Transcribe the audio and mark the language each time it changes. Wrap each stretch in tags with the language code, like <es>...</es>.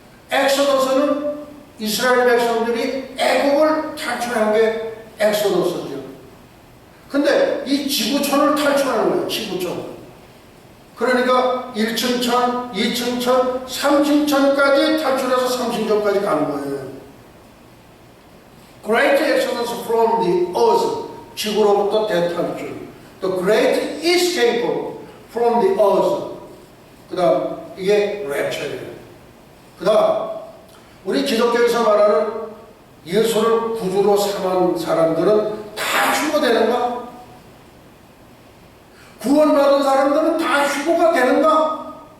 <ko>엑소더스는 이스라엘 백성들이 애국을 탈출한 게 엑소더스죠. 근데 이 지구촌을 탈출하는 거예요. 지구촌. 그러니까 1층천, 2층천, 3층천까지 탈출해서 3층천까지 가는 거예요.</ko> <en>Great exodus from the earth.</en> <ko>지구로부터 대탈출.</ko> <en>The great escape from the earth.</en> <ko>그 다음 이게 랩처예요. 그 다음 우리 기독교에서 말하는 예수를 구주로 삼은 사람들은 다 휴거되는가? 구원받은 사람들은 다 휴거가 되는가?</ko>